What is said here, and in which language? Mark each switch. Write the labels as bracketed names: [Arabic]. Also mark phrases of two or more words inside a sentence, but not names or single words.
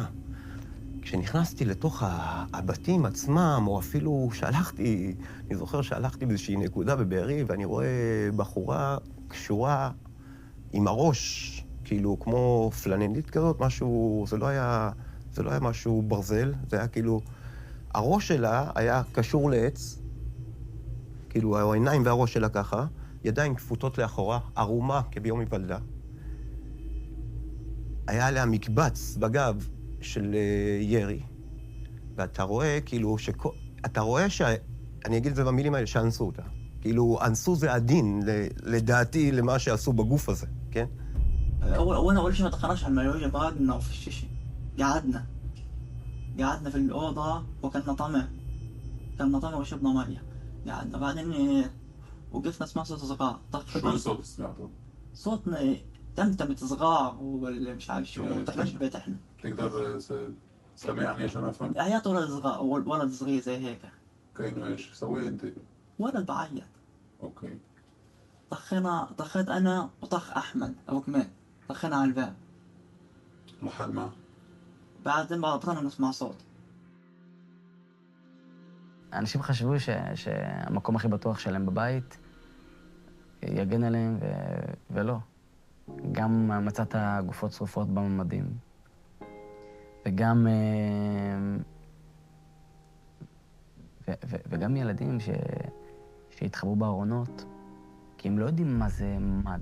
[Hebrew] כשנכנסתי לתוך הבתים עצמם, או אפילו שהלכתי, אני זוכר שהלכתי באיזושהי נקודה בבארי, ואני רואה בחורה קשורה עם הראש, כאילו כמו פלנלית כזאת, משהו, זה לא היה משהו ברזל, זה היה כאילו, הראש שלה היה קשור לעץ, כאילו העיניים והראש שלה ככה, ידיים כפותות לאחורה, ערומה כביום היוולדה. היה עליה מקבץ בגב של ירי, ואתה רואה כאילו אתה רואה אני אגיד את זה במילים האלה, שאנסו אותה. כאילו, אנסו זה הדין, לדעתי, למה שעשו בגוף הזה, כן? [Arabic] أول شيء ما دخلناش على المايو بعدنا في الشيشة قعدنا في الأوضة وكنا طمع وشربنا مية قعدنا بعدين وقفنا نسمع صوت صغار شو الصوت سمعته؟ صوت تمتمة صغار ولا مش عارف شو دخلناش البيت احنا تقدر سامعني عشان افهم؟ عياط ولد صغير زي هيك كأنه ايش؟ سوي انت؟ ولد بعيط اوكي طخيت انا وطخ احمد ابو كمال طخينا على الباب لحد ما بعدين بطلنا نسمع صوت. [Hebrew] אנשים חשבו שהמקום הכי בטוח שלהם בבית יגן עליהם, ולא. גם מצאת גופות שרופות בממדים, וגם ילדים שהתחבאו בארונות, כי הם לא יודעים מה זה ממד.